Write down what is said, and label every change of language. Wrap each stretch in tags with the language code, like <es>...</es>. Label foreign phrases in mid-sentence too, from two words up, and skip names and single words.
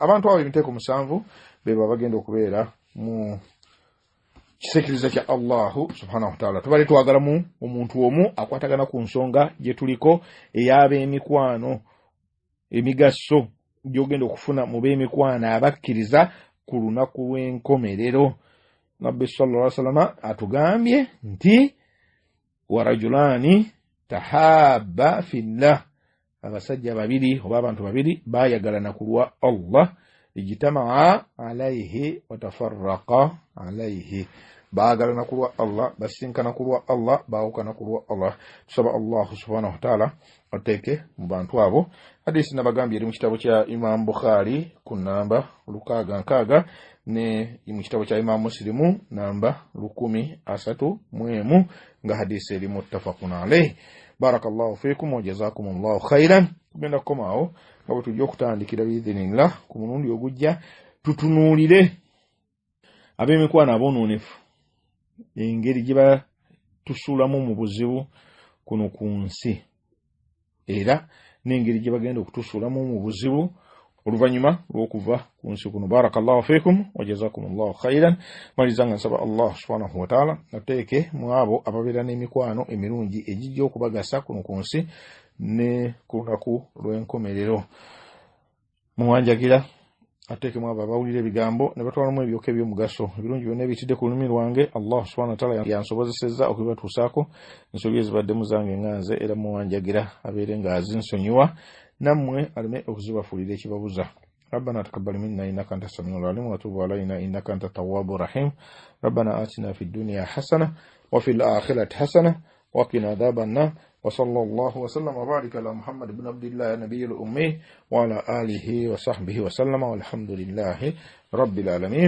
<lg>Abantu abo emiteeko 7 beba bagenda okubeera mu kisekiriza kya</lg> <ar>الله سبحانه وتعالى.</ar> <lg>Tubale twagalamu omuntu omu akwatagana ku nsonga gye tuliko ey'ab'emikwano emigaso gy'ogenda okufuna mu b'emikwano abakkiriza ku lunaku lw'enkomerero. Nabbi</lg> <ar>صلى الله عليه وسلم</ar> <lg>atugambye nti</lg> <ar>ورجلان تحابا في الله</ar> <lg>abasajja babiri oba abantu babiri bayagalana kulwa Allah</lg> <ar>اجتمعا عليه وتفرقا عليه</ar> <lg>baagalana kulwa Allah basinkana kulwa Allah baawukana kulwa Allah. Tusaba</lg> <ar>الله سبحانه وتعالى</ar> <lg>ateeke mu bantu abo. Hadisi nabagambye eri mu kitabo kya Imam Bukhari ku namba 666 ne mu kitabo kya Imam Muslimu namba 1031 nga hadisi eri</lg> <ar>متفق عليه. بارك الله فيكم وجزاكم الله خيرا.</ar> <lg>Tugenda kukomaawo nga bwe tujja okutandikira biidhinillah ku mulundi ogujja tutunuulire ab'emikwano abonoonefu engeri gye tusuulamu mu buzibu kuno ku nsi era n'engeri gye bagenda okutusuulamu mu buzibu oluvannyuma lw'okuva ku nsi kuno.</lg> <ar>بارك الله فيكم وجزاكم الله خيرا.</ar> <lg>Maliza nga nsaba</lg> <ar>الله سبحانه وتعالى</ar> <lg>ateeke mu abo ababeera n'emikwano emirungi egijja okubagasa kuno ku nsi ne ku lunaku lw'enkomerero. Muwanjagira ateeke mu abo abawulira ebigambo ne batwalamu ebyoka eby'omugaso ebirungi byonna ebiyitidde ku lulimi lwange.</lg> <ar>الله سبحانه وتعالى</ar> <lg>yansobozesezza okubibatuusaako ensobi ezibaddemu zange nganze era muwanjagira abeere nga azinsonyiwa nammwe aleme okuzibafuulira ekibabuza.</lg> <ar>ربنا تقبل منا إنك أنت السميع العليم وتب علينا إنك أنت التواب الرحيم. ربنا آتنا في الدنيا حسنة وفي الآخرة حسنة وقنا عذاب النار. وصلى الله وسلم وبارك على محمد بن عبد الله النبي الأمي وعلى آله وصحبه وسلم والحمد لله رب العالمين.</ar>